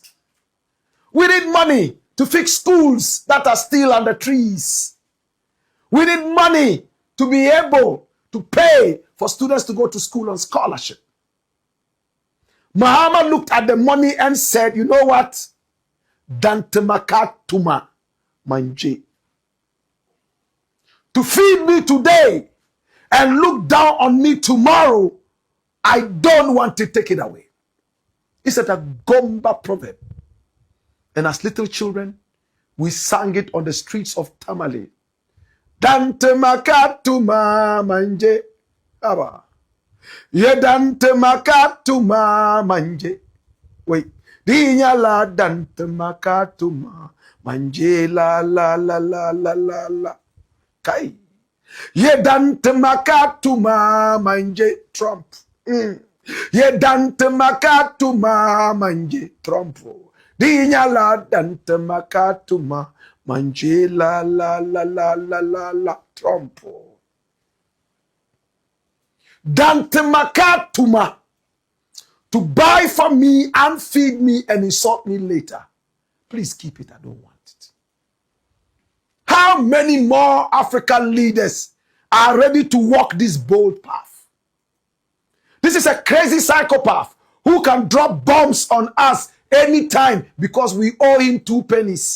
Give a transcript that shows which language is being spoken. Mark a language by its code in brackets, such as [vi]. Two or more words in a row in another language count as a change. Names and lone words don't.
[en] We need money to fix schools that are still under trees. We need money to be able to pay for students to go to school on scholarship. Mahama looked at the money and said, you know what? [dag] Dantemakatuma manje. [en] To feed me today and look down on me tomorrow, I don't want to take it away. It's a Gomba proverb. And as little children, we sang it on the streets of Tamale. [dag] Dante makatuma manje. Aba. Ye dante makatuma manje. Wait. Dinya la dante makatuma manje la la la la la la la. Kai. Ye dante makatuma manje. Trump. Ye dante makatuma manje. Trump. Dinya la dante makatuma manje la la la la la la la. Trump. Dante makatuma. [en] To buy for me and feed me and insult me later. Please keep it. I don't want it. How many more African leaders are ready to walk this bold path? This is a crazy psychopath who can drop bombs on us anytime because we owe him 2 pennies.